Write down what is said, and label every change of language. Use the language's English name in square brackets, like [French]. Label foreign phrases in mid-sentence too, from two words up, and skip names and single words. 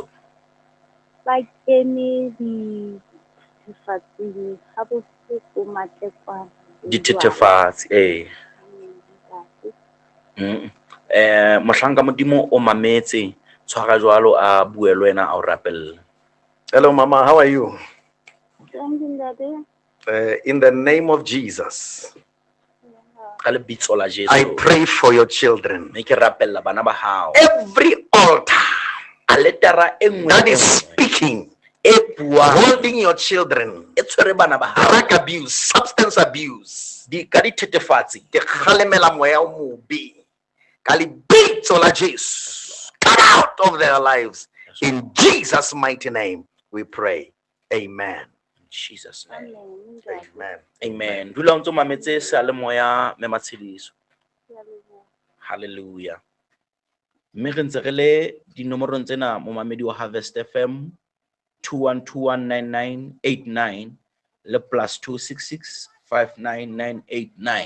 [Southern Sotho] Ba kene dithethefatsi ha bo se ko matlekwana. Dithethefatsi mohlanka modimo o mametse tshwara jwalo a bue le wena a o rapelle. [English] Hello mama, how are you? Thank you ntate. In the name of Jesus, I pray for your children. Every altar that is speaking, holding your children, drug abuse, substance abuse, come out of their lives. In Jesus' mighty name, we pray. Amen. Jesus' name. Amen. Amen. [Southern Sotho] Dula ntse mametse salemoya me Matshidiso. Hallelujah. Mme re ntse re le dinomoro tsena mo mamedi wa Harvest FM 21219989 le plus 266599989.